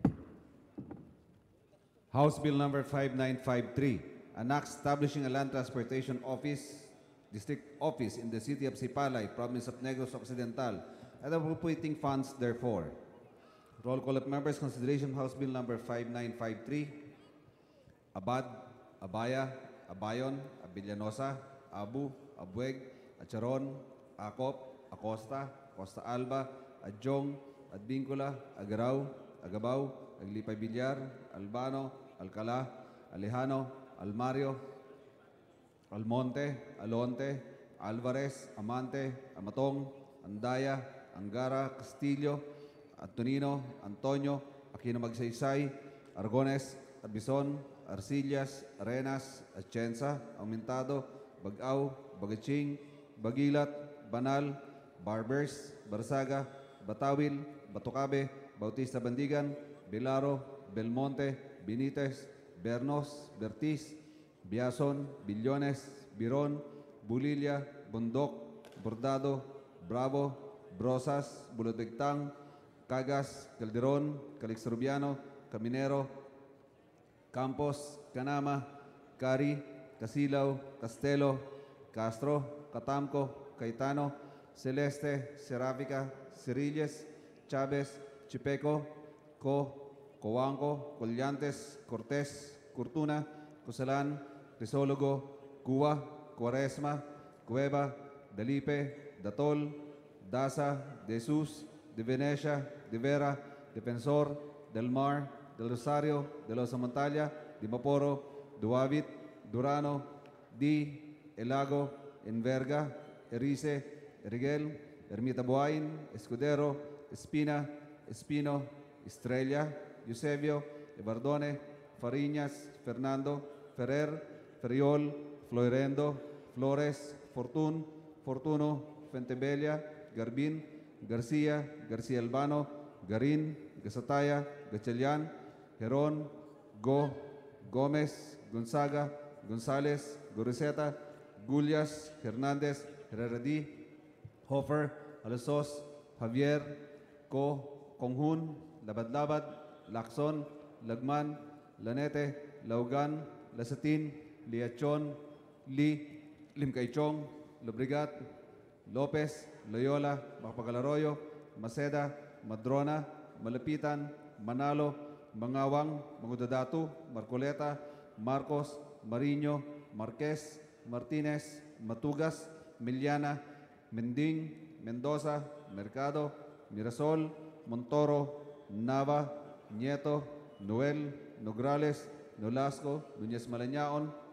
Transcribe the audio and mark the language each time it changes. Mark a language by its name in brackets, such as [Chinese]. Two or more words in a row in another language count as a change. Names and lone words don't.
[English] House Bill number 5953, an act establishing a land transportation office, district office in the city of Sipalay, province of Negros Occidental, and appropriating funds therefore. Roll call of members. Consideration House Bill number 5953. Abad, Abaya, Abayon, Abillanosa, Abu, Abueg, Acharon, Acop, Acosta, Costa Alba, Adjong, Advincula, Agaraw, Agabaw, Aglipay Villar, Albano, Alcala, Alejano, Almario, Almonte, Alonte, Alvarez, Amante, Amatong, Andaya, Angara, Castillo, Antonino, Antonio, Aquino Magsaysay, Argones, Arbison, Arcillas, Arenas, Atienza, Aumentado, Bagaw, Bagaching, Bagilat, Banal, Barbers, Barsaga, Batawil, Batucabe, Bautista Bandigan, Bilaro, Belmonte, Benitez, Bernos, Bertiz, Biason, Billones, Biron, Bulilla, Bundok, Bordado, Bravo, Brosas, Bulodegtang, Cagas, Calderon, Calixrubiano, Caminero, Campos, Canama, Cari, Casilaw, Castelo, Castro, Catamco, Caetano, Celeste, Serafica, Cirilles, Chavez, Chipeco, Coanco, Collantes, Cortés, Curtuna, Cosalan, Crisólogo, Cuba, Cuaresma, Cueva, Delipe, Datol, Daza, De Jesus, De Venecia, De Vera, Defensor, Del Mar, Del Rosario, De Los Montalia, Di Maporo, Duavit, Durano, Di, Elago, Enverga, Erice, Eriguel, Ermita Buain, Escudero, Espina, Espino, Estrella, Eusebio, Ebardone, Fariñas, Fernando, Ferrer, Ferriol, Floirendo, Flores, Fortun, Fortuno, Fentebella, Garbin, Garcia, Garcia Albano, Garin, Gasataya, Gachelian, Heron, Gómez, Gonzaga, González, Goriseta, Gullias, Hernández, Herreradi, Hofer, Alasos, Javier, Conjun, Labad-Labad, Lacson, Lagman, Lanete, Laugan, Lasatin, Liachon, Limcaychong, Lobrigat, Lopez, Loyola, Mapagalaroyo, Maceda, Madrona, Malapitan, Manalo, Mangawang, Mangudadatu, Marcoleta, Marcos, Mariño, Marquez, Martinez, Matugas, Miliana, Mending, Mendoza, Mercado, Mirasol, Montoro, Nava, Nieto, Noel, Nograles, Nolasco, Núñez Malañaon,